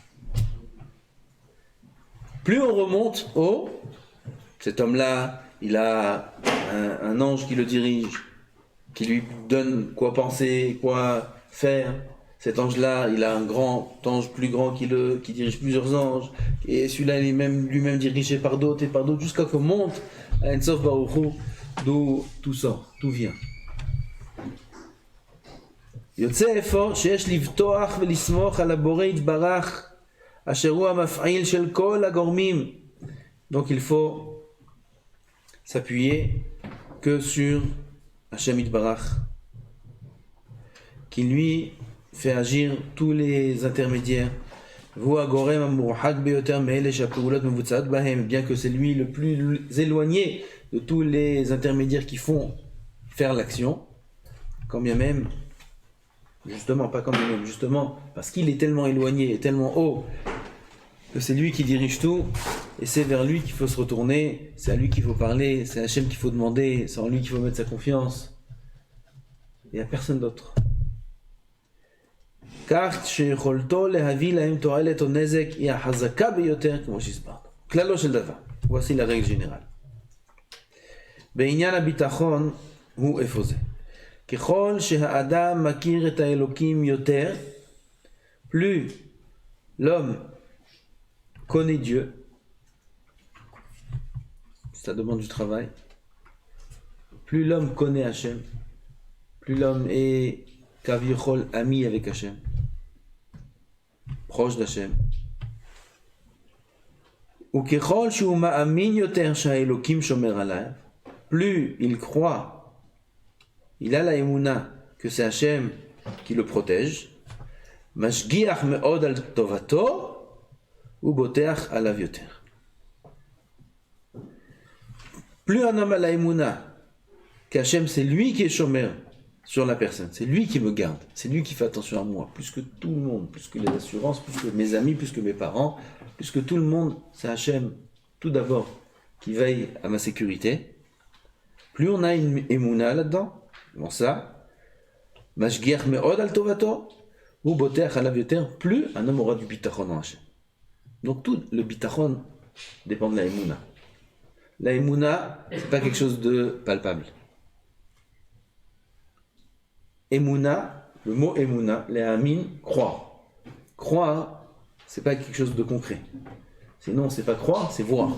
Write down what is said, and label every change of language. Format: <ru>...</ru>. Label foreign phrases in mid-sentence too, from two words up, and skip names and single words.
<fr>Plus on remonte haut, cet homme-là, il a un ange qui le dirige, qui lui donne quoi penser, quoi faire. Cet ange-là, il a un grand ange plus grand qui dirige plusieurs anges. Et celui-là, il est lui-même dirigé par d'autres et par d'autres, jusqu'à qu'on monte à</fr> <he>אין סוף ברוך הוא,</he> <fr>d'où tout sort, tout vient.</fr> <he>יוצא אפוא שיש לבטוח ולסמוך על הבורא יתברך אשר הוא המפעיל של כל הגורמים.</he> <fr>Donc il faut s'appuyer que sur</fr> <he>השם יתברך</he> <fr>qui lui fait agir tous les intermédiaires. Bien que c'est lui le plus éloigné de tous les intermédiaires qui font faire l'action, quand bien même, justement, pas quand bien même, justement, parce qu'il est tellement éloigné et tellement haut, que c'est lui qui dirige tout, et c'est vers lui qu'il faut se retourner, c'est à lui qu'il faut parler, c'est à Hachem qu'il faut demander, c'est en lui qu'il faut mettre sa confiance. Il n'y a personne d'autre.</fr> <he>כך שיכולתו להביא להם תועלת או נזק היא החזקה ביותר כמו שהסברנו. כללו של דבר.</he> <fr>voici la règle générale.</fr> <he>בעניין הביטחון הוא איפה זה. ככל שהאדם מכיר את האלוקים יותר,</he> <fr>plus l'homme connaît Dieu, ça demande du travail, plus l'homme connaît Hachem, plus l'homme est Kavichol ami avec Hachem, proche d'Hachem.</fr> <he>וככל שהוא מאמין יותר שהאלוקים שומר עליו,</he> <fr>plus il croit, il a la émouna que c'est Hachem qui le protège,</fr> <he>משגיח מאוד על טובתו ובוטח עליו יותר.</he> <fr>Plus un homme a la émouna qu'Hachem c'est lui qui est chômeur sur la personne, c'est lui qui me garde, c'est lui qui fait attention à moi, plus que tout le monde, plus que les assurances, plus que mes amis, plus que mes parents, plus que tout le monde, c'est Hachem tout d'abord qui veille à ma sécurité. Plus on a une émouna là-dedans, bon ça,</fr> <he>משגיח מאוד על טובתו, ובוטח עליו יותר,</he> <fr>plus un homme aura du bitachon en Hachem. Donc tout le bitachon dépend de la émouna. La émouna, c'est pas quelque chose de palpable. Emouna, le mot Emouna, les amin, croire. Croire, c'est pas quelque chose de concret. Sinon, c'est pas croire, c'est voir.</fr>